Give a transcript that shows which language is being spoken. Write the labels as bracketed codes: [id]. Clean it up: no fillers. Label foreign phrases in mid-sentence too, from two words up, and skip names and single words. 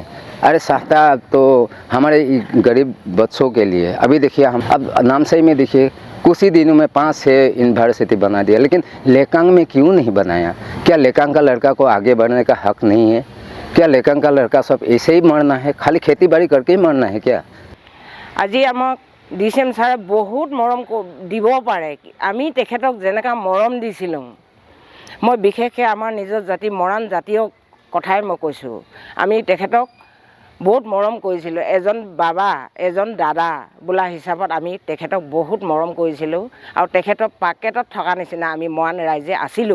[hi] अरे चाहता तो हमारे गरीब बच्चों के लिए, अभी देखिए हम अब नामसाई में देखिए कुछ ही दिनों में 5-6 यूनिवर्सिटी बना दिया, लेकिन लेकांग में क्यों नहीं बनाया? क्या लेकांग का लड़का को आगे बढ़ने का हक नहीं है? क्या लेकांग का लड़का सब ऐसे ही मरना है, खाली खेती बाड़ी करके ही मरना है क्या? [as] আজি আমাক DCM ছাৰে বহুত মৰম দিব পাৰে। আমি তেখেতক যেনেকৈ মৰম দিছিলোঁ, মই বিশেষকৈ আমাৰ নিজৰ জাতি মৰাণ জাতীয় কথাই মই কৈছোঁ। আমি তেখেতক বহুত মৰম কৰিছিলোঁ, এজন বাবা এজন দাদা বোলা হিচাপত আমি তেখেতক বহুত মৰম কৰিছিলোঁ আৰু তেখেতৰ পাকেটত থকা নিচিনা আমি মৰাণ ৰাইজে আছিলোঁ।